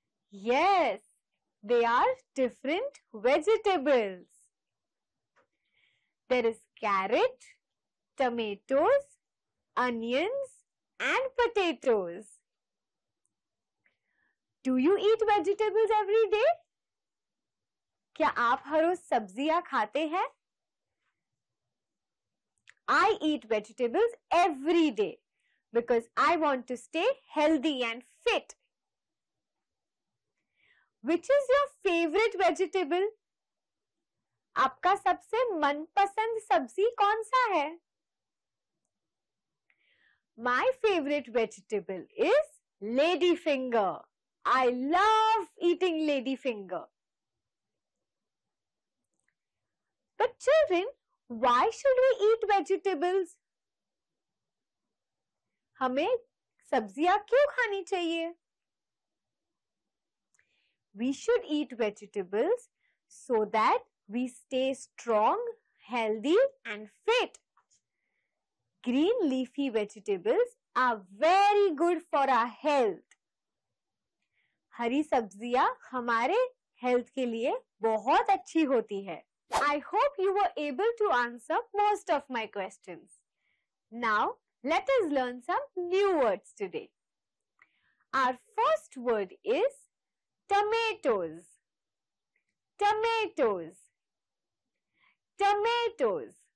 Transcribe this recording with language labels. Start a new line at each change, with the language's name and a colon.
English: Yes, they are different vegetables. There is carrot, tomatoes, onions, and potatoes. Do you eat vegetables every day?
Hindi: क्या आप हर रोज सब्जियां खाते हैं?
English: I eat vegetables every day because I want to stay healthy and fit. Which is your favorite vegetable?
Hindi: आपका सबसे मनपसंद सब्जी कौन सा है?
English: My favorite vegetable is ladyfinger. I love eating ladyfinger. But children, why should we eat vegetables?
Hindi: हमें सब्जियां क्यों खानी चाहिए?
English: We should eat vegetables so that we stay strong, healthy and fit. Green leafy vegetables are very good for our health.
Hindi: हरी सब्जियां हमारे health के लिए बहुत अच्छी होती है.
English: I hope you were able to answer most of my questions. Now, let us learn some new words today. Our first word is tomatoes. Tomatoes. Tomatoes.